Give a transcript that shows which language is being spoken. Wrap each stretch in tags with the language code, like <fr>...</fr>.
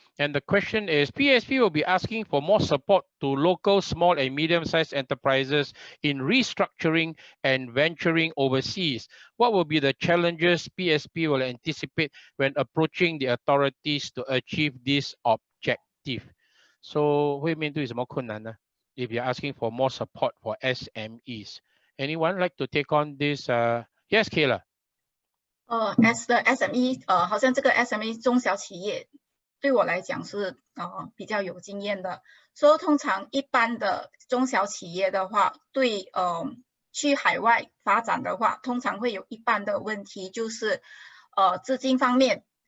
<en>And the question is, PSP will be asking for more support to local small and medium-sized enterprises in restructuring and venturing overseas. What will be the challenges PSP will anticipate when approaching the authorities to achieve this objective?</en> <zh>So, 会面对什么困难呢?</zh> <en>If you're asking for more support for SMEs. Anyone like to take on this? Yes, Kayla. As the SME，</en> <zh>好像这个 SME 中小企业对我来讲是比较有经验的。所以通常一般的中小企业的话，对去海外发展的话，通常会有一半的问题，就是资金方面，</zh>